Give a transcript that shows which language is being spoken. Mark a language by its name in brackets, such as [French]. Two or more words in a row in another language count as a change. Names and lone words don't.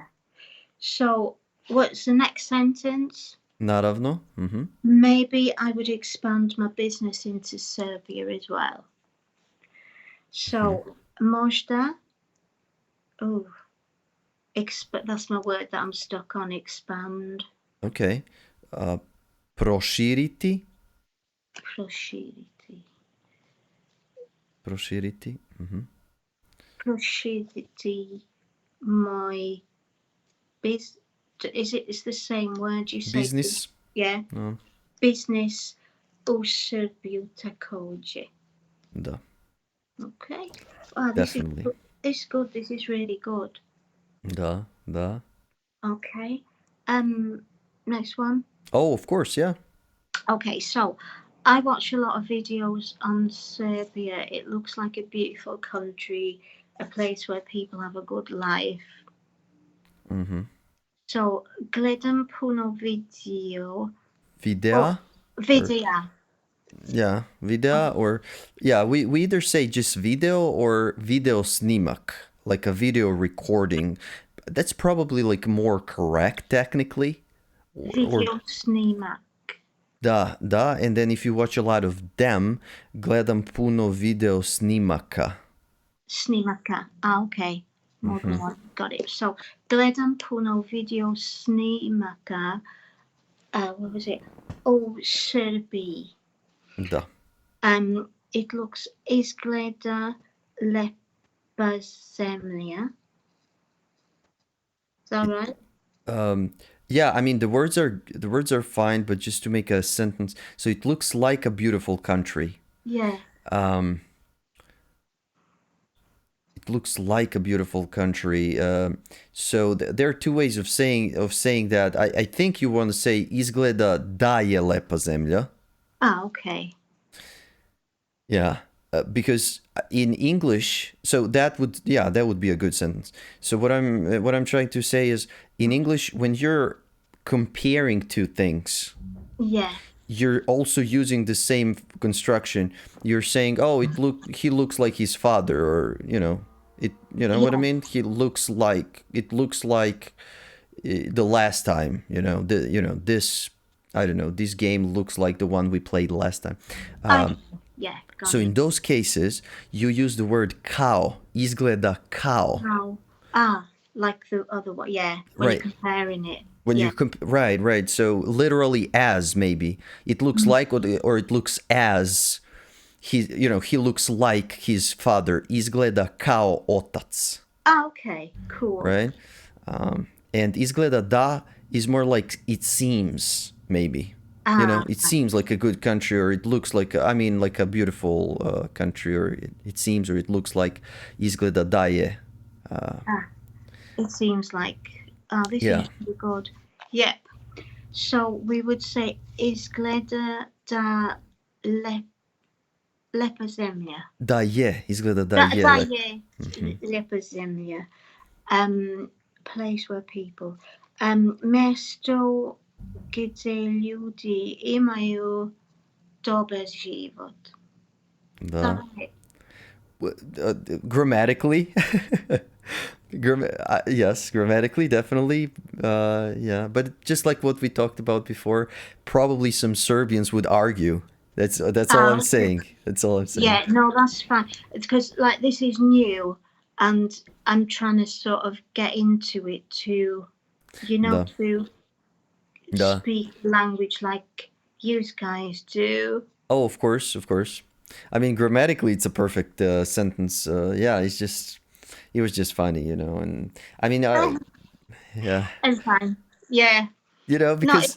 [English] So, what's the next sentence? [Serbian] Naravno. Mm-hmm. [English] Maybe I would expand my business into Serbia as well. [Serbian] So, možda. [English] Oh, that's my word that I'm stuck on. Expand. [Serbian] Okay. Proširiti. Proširiti. Mm-hmm. [English] Proširiti my business. It's the same word you say? Business. Yeah. No. [Serbian] Business u Srbiju također. Da. [English] Okay. Wow, Definitely. This is good. This is really good. [Serbian] Da. [English] Okay. Next one. Oh, of course, yeah. Okay, so I watch a lot of videos on Serbia. It looks like a beautiful country, a place where people have a good life. Mm-hmm. [Serbian] So gledam puno video. Videa. Videa. [English] Yeah, videa or yeah, we either say just video or [Serbian] video snimak, [English] like a video recording. That's probably like more correct technically. [Serbian] Video snimak. Da, [English] and then if you watch a lot of them, [Serbian] gledam puno video snimaka. Snimaka. [English] Okay. More than one. Got it. [Serbian] So gledam puno video snimaka. [English] What was it? Oh, Serbi. [Serbian] Da. [English] It looks [Serbian] izgleda lepa zemlja. [English] Is that right? Um, yeah, I mean the words are fine, but just to make a sentence, so it looks like a beautiful country. Yeah. Um, it looks like a beautiful country. So there are two ways of saying that. I think you want to say [Serbian] izgleda da je lepa zemlja. [English] Ah, okay. Yeah, because in English, so that would be a good sentence. So what I'm trying to say is in English when you're comparing two things, Yeah. you're also using the same construction. You're saying, "Oh, he looks like his father," or you know what I Yeah. mean? It looks like the last time, this I don't know, this game looks like the one we played last time. I. Yeah. So Got in it. those cases, you use the word [Serbian] kao, izgleda kao, [English] How? Ah, like the other one. Yeah. When you're right? comparing it. When Yeah. you right. So literally as maybe it looks Mm. like or it looks as he looks like his father. [Serbian] Izgleda kao otac, [English] Ah, okay. Cool. right? And [Serbian] izgleda da [English] is more like it seems maybe. Ah, It seems like a good country, or it looks like like a beautiful country, or it seems, or it looks like [Serbian] izgleda da je. [English] ah. It seems like. Ah, this Yeah, seems to be good. Yep. So we would say [Serbian] izgleda da le, lepozemia. da je, izgleda da Da, je da lep. je lepozemia. [English] Place where people. [Serbian] Mesto gdzie ljudi imaju dobar život. Da. [English] That it. Grammatically, yes, grammatically, definitely. Yeah, but just like what we talked about before, probably some Serbians would argue. That's all I'm Ah, okay. saying. That's all I'm saying. Yeah, no, that's fine. It's because like this is new, and I'm trying to sort of get into it to, [Serbian] Da, [English] to [Serbian] da. [English] speak language like you guys do. Oh, of course, of course. I mean, grammatically, it's a perfect sentence. Yeah, he was just funny, and I mean, yeah, It's fine. Yeah. No, because